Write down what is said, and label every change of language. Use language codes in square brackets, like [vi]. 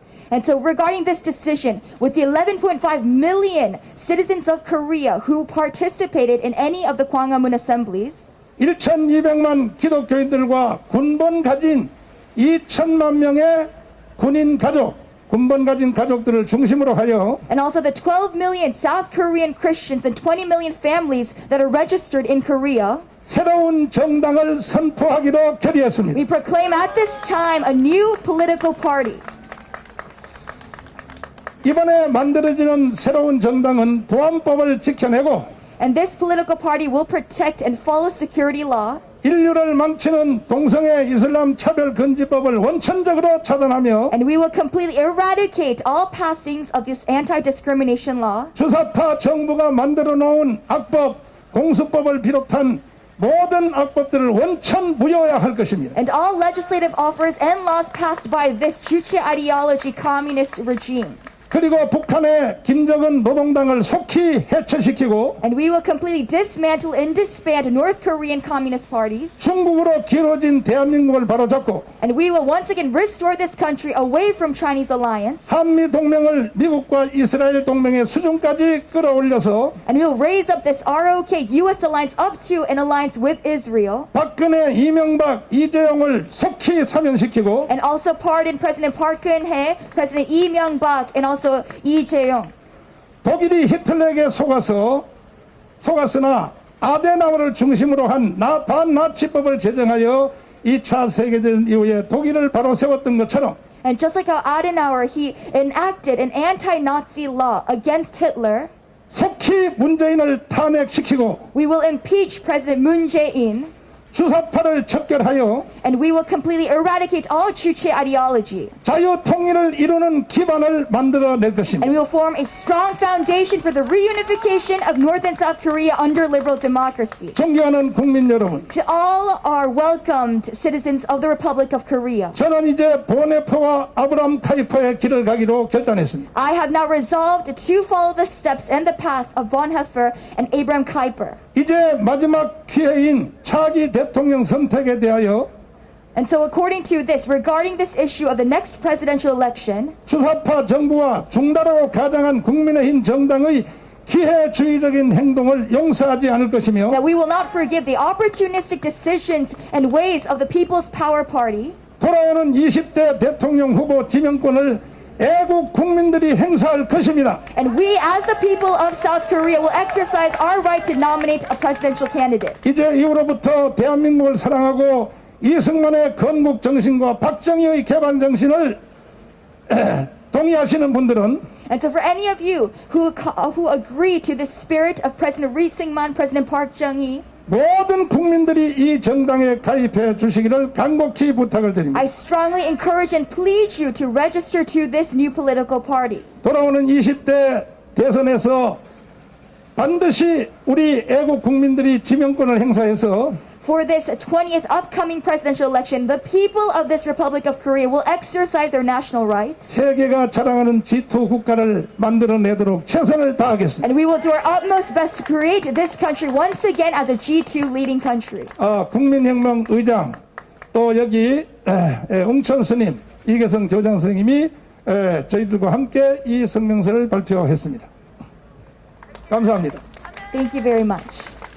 [en] And so regarding this decision, with the 11.5 million citizens of Korea who participated in any of the Gwanghwamun assemblies, [ko] 1200만 기독교인들과 군번 가진 2천만 명의 군인 가족, 군번 가진 가족들을 중심으로 하여 [en] and also the 12 million South Korean Christians and 20 million families that are registered in Korea, [ko] 새로운 정당을 선포하기로 결의했습니다. [en] we proclaim at this time a new political party. [ko] 이번에 만들어지는 새로운 정당은 보안법을 지켜내고 [en] And this political party will protect and follow security law. [ko] 인류를 망치는 동성애 이슬람 차별 금지법을 원천적으로 차단하며 [en] And we will completely eradicate all passings of this anti-discrimination law. [ko] 주사파 정부가 만들어 놓은 악법, 공수법을 비롯한 모든 악법들을 원천 무효해야 할 것입니다. [en] And all legislative offers and laws passed by this Juche ideology communist regime. [ko] 그리고 북한의 김정은 노동당을 속히 해체시키고 [en] And we will completely dismantle and disband North Korean communist parties. [ko] 중국으로 길어진 대한민국을 바로잡고 [en] And we will once again restore this country away from Chinese alliance. [ko] 한미 동맹을 미국과 이스라엘 동맹의 수준까지 끌어올려서 [en] And we will raise up this ROK US alliance up to an alliance with Israel. [ko] 박근혜, 이명박, 이재용을 속히 사면시키고 [en] And also pardon President Park Geun-hye, President Lee Myung-bak, and also Lee Jae-yong. [ko] 독일이 히틀러에게 속았으나 아데나우를 중심으로 한 반나치법을 제정하여 2차 세계대전 이후에 독일을 바로 세웠던 것처럼 [en] And just like how Adenauer, he enacted an anti-Nazi law against Hitler, [ko] 속히 문재인을 탄핵시키고 [en] we will impeach President Moon Jae-in, [ko] 주사파를 척결하여 [en] and we will completely eradicate all Juche ideology. [ko] 자유통일을 이루는 기반을 만들어낼 것입니다. [en] And we will form a strong foundation for the reunification of North and South Korea under liberal democracy. [ko] 존경하는 국민 여러분, [en] To all our welcomed citizens of the Republic of Korea, [ko] 저는 이제 보네퍼와 아브람 카이퍼의 길을 가기로 결단했습니다. [en] I have now resolved to follow the steps and the path of Bonhoeffer and Abraham Kuyper. [ko] 이제 마지막 기회인 차기 대통령 선택에 대하여 [en] And so according to this, regarding this issue of the next presidential election, [ko] 주사파 정부와 중다라고 가장한 국민의힘 정당의 기회주의적인 행동을 용서하지 않을 것이며 [en] that we will not forgive the opportunistic decisions and ways of the People's Power Party, [ko] 돌아오는 20대 대통령 후보 지명권을 애국 국민들이 행사할 것입니다. [en] and we as the people of South Korea will exercise our right to nominate a presidential candidate. [ko] 이제 이후로부터 대한민국을 사랑하고 이승만의 건국 정신과 박정희의 개발 정신을 동의하시는 분들은 [en] And so for any of you who agree to the spirit of President Lee Syngman, President Park Chung-hee, [ko] 모든 국민들이 이 정당에 가입해 주시기를 간곡히 부탁을 드립니다. [en] I strongly encourage and plead you to register to this new political party. [ko] 돌아오는 20대 대선에서 반드시 우리 애국 국민들이 지명권을 행사해서 [en] For this 20th upcoming presidential election, the people of this Republic of Korea will exercise their national rights, [ko] 세계가 자랑하는 G2 국가를 만들어내도록 최선을 다하겠습니다. [en] and we will do our utmost best to create this country once again as a G2 leading country. [ko] 국민혁명 의장 또 여기 웅천 스님 이계성 교장 선생님이 저희들과 함께 이 성명서를 발표했습니다. 감사합니다. [en] Thank you very much.